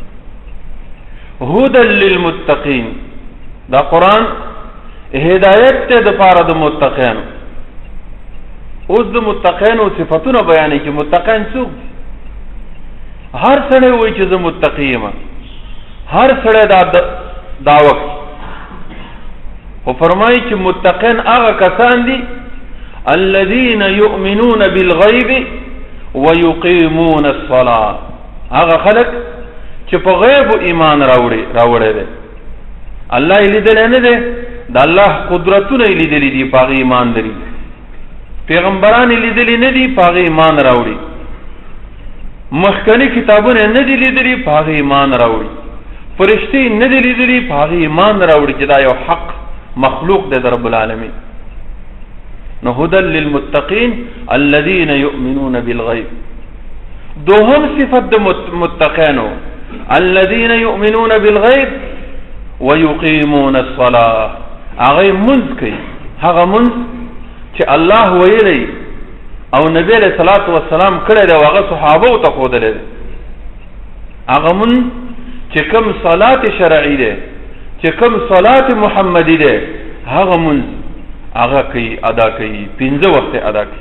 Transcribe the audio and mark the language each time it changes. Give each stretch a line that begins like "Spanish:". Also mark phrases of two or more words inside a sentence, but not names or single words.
Arabic: هدى للمتقین،
Pashto: دا قرآن هدایت ته د پاره د متقینو. اوس د متقینو صفاتونه بیانې چې متقین څوک دي. هر سړی وایي چې زه متقی یم، هر سړی دا دعوه کوي، خو فرمایي چې متقین هغه کسان دي
Arabic: الذين يؤمنون بالغیب ويقيمون الصلاة.
Pashto: هغه خلق چې په غیب ایمان راوړی دی، الله یې لیدلی نه دی، د الله قدرتونه یې لیدلی دي، په هغې ایمان لري. پیغمبران یې لیدلی نه دي، په هغې ایمان راوړي. مخکني کتابونه یې نه دي لیدلي، په هغې ایمان راوړي. فرشتې نه دي لیدلي، په هغې ایمان راوړي چې دا یو حق مخلوق دی د
Arabic: رب العالمین. نو هدى للمتقین الذين يؤمنون بالغیب.
Pashto: دوهم صفت د متقینو
Arabic: الذين يؤمنون بالغیب ويقيمون الصلاة.
Pashto: هغه منځ کوي، هغه منځ چې الله ویلی او نبی
Arabic: علیہ الصلوۃ والسلام
Pashto: کړی دی او هغه صحابو ته ښودلی دی. هغه منځ چې کوم صلات شرعي دی، چې کوم صلات محمدي دی، هغه منځ هغه کوي، ادا کوي، 5 وخت ادا کوي.